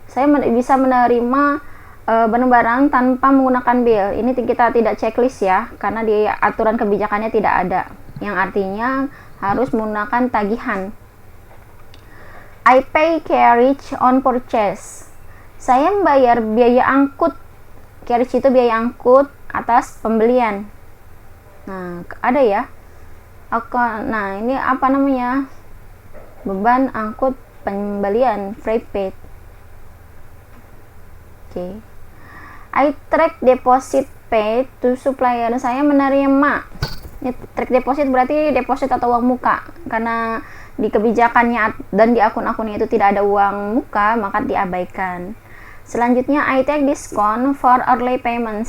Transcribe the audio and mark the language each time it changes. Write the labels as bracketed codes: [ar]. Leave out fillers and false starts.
[id] Saya bisa menerima barang-barang tanpa menggunakan bill. Ini kita tidak checklist ya, karena di aturan kebijakannya tidak ada, yang artinya harus menggunakan tagihan. [en] I pay carriage on purchase. [id] Saya membayar biaya angkut. Carriage itu biaya angkut atas pembelian. Nah, ada ya. Nah, ini apa namanya? Beban angkut pembelian, freight paid. Oke. [en] I track deposit paid to supplier. [id] Saya menerima. Ini track deposit berarti deposit atau uang muka. Karena di kebijakannya dan di akun-akunnya itu tidak ada uang muka, maka diabaikan. Selanjutnya, [en] I take discount for early payment.